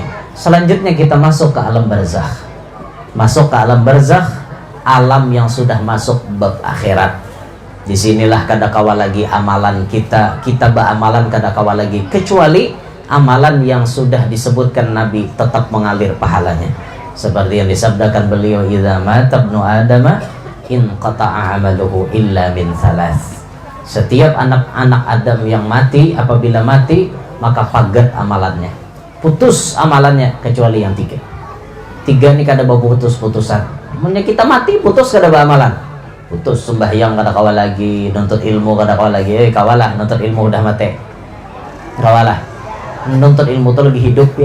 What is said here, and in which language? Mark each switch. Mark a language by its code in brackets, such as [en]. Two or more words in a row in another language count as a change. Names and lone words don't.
[id] Selanjutnya kita masuk ke alam barzakh. Masuk ke alam barzakh, alam yang sudah masuk bab akhirat. Disinilah [bjn] kada kawa lagi [id] amalan kita beramalan [bjn] kada kawa lagi, [id] kecuali amalan yang sudah disebutkan Nabi tetap mengalir pahalanya. Seperti yang disabdakan beliau, [ar] إذا مات ابن آدم انقطع عمله إلا من ثلاث. [id] Setiap anak-anak Adam yang mati, apabila mati maka pagat amalannya, putus amalannya, kecuali yang 3 ini [bjn] kada bawa putus-putusan. Maksudnya kita mati putus kada bawa amalan, putus. Sembahyang kada kawa lagi, nuntut ilmu kada kawa lagi. Kawalah nuntut ilmu udah mati, kawalah nuntut ilmu tuh lagi hidup ya.